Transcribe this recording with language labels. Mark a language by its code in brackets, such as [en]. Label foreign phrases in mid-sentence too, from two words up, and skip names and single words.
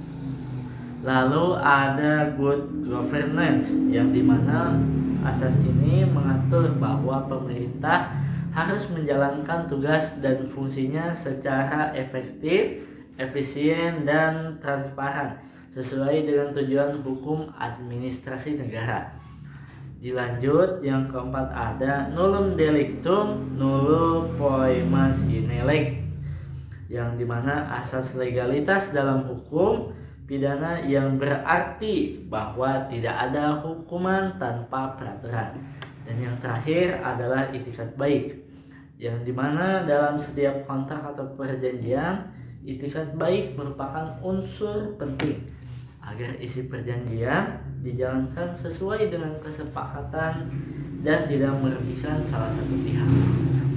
[id] Lalu ada [en] good governance, [id] yang dimana asas ini mengatur bahwa pemerintah harus menjalankan tugas dan fungsinya secara efektif, efisien, dan transparan sesuai dengan tujuan hukum administrasi negara. Dilanjut yang keempat ada [la] nullum delictum nullo poemas sine lege, [id] yang dimana asas legalitas dalam hukum pidana yang berarti bahwa tidak ada hukuman tanpa peraturan. Dan yang terakhir adalah itikat baik, yang dimana dalam setiap kontrak atau perjanjian itikat baik merupakan unsur penting agar isi perjanjian dijalankan sesuai dengan kesepakatan dan tidak merugikan salah satu pihak.